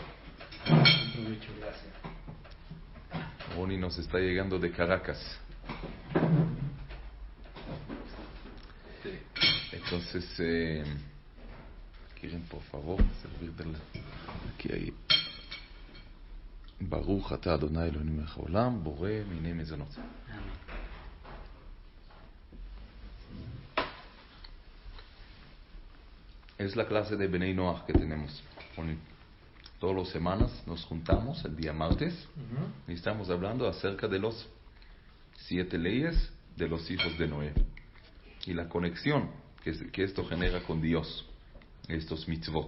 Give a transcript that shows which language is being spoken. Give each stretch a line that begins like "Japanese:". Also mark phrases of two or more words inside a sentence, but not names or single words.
Spanish: Buen provecho, gracias. Boni nos está llegando de Caracas. Entonces, quieren por favor servir de la... Aquí hay...
Hebrew: ברוך אתה אדוני אלוהינו מלך העולם בורא מיני מזונות.
Spanish: Es la clase de
Hebrew: בני נח
Spanish: que tenemos. Todas las semanas nos juntamos el día martes y estamos hablando acerca de los 7 leyes de los hijos de Noé y la conexión que esto genera con Dios, estos mitzvot.